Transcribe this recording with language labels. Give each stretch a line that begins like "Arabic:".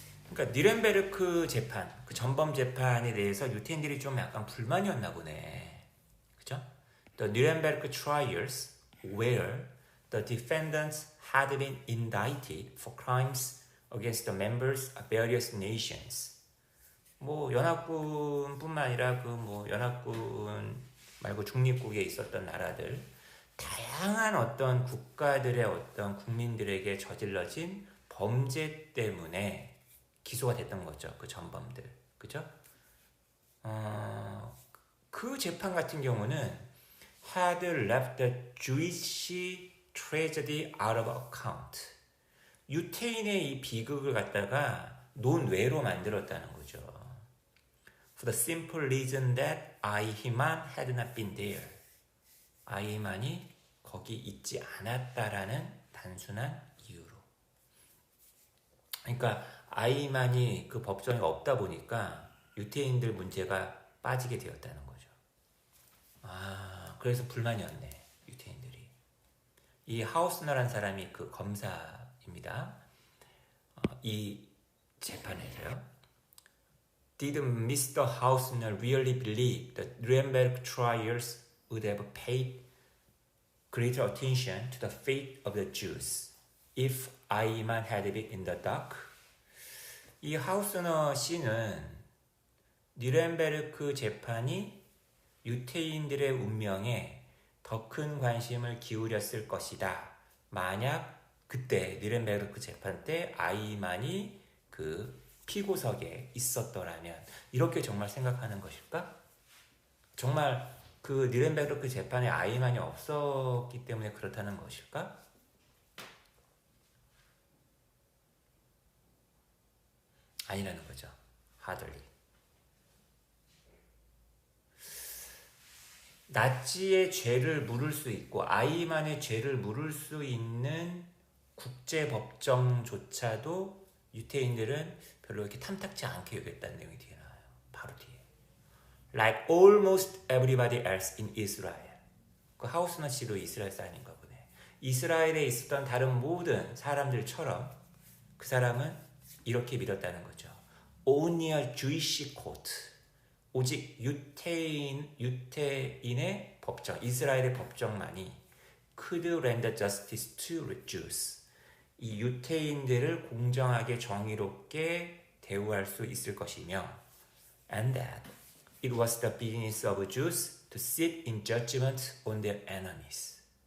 Korean: 그러니까 니른베르크 재판, 그 전범 재판에 대해서 유태인들이 좀 약간 불만이었나 보네. 그죠?
English: The Nuremberg trials where the defendants had been indicted for crimes against the members of various nations.
Korean: 뭐 연합군뿐만 아니라 연합군 말고 중립국에 있었던 나라들, 다양한 어떤 국가들의 어떤 국민들에게 저질러진 범죄 때문에 기소가 됐던 거죠. 그 전범들. 그죠? 그 재판 같은 경우는
English: had left the Jewish tragedy out of account.
Korean: 유태인의 이 비극을 갖다가 논외로 만들었다는 거죠.
English: For the simple reason that 아이만 had not been there.
Korean: 아이만이 거기 있지 않았다라는 단순한 이유로. 그러니까 아이만이 그 법정에 없다 보니까 유태인들 문제가 빠지게 되었다는 거죠. 그래서 불만이었네, 유태인들이. 이 하우스너라는 사람이 그 검사입니다. 이 재판에서요.
English: Did Mr. Hausner really believe the Nuremberg trials would have paid? greater attention to the fate of the Jews if Iman had been in the dock.
Korean: 이 하우스너 씨는 뉘렌베르크 재판이 유태인들의 운명에 더 큰 관심을 기울였을 것이다. 만약 그때 뉘렌베르크 재판 때 아이만이 그 피고석에 있었더라면 이렇게 정말 생각하는 것일까? 정말 그 뉘렌베르크 재판에 아이만이 없었기 때문에 그렇다는 것일까? 아니라는 거죠. 하들리. 나치의 죄를 물을 수 있고 아이만의 죄를 물을 수 있는 국제법정조차도 유태인들은 별로 이렇게 탐탁지 않게 여겼다는 내용이 뒤에 나와요. 바로 뒤에.
English: Like almost everybody else in Israel.
Korean: 그 하우스너 씨도 이스라엘 사람인가 보네. 이스라엘에 있었던 다른 모든 사람들처럼 그 사람은 이렇게 믿었다는 거죠.
English: Only a Jewish court.
Korean: 오직 유태인의 법정, 이스라엘의 법정만이
English: could render justice to Jews.
Korean: 이 유태인들을 공정하게 정의롭게 대우할 수 있을 것이며
English: and that it was the business of Jews to sit in judgment on their enemies.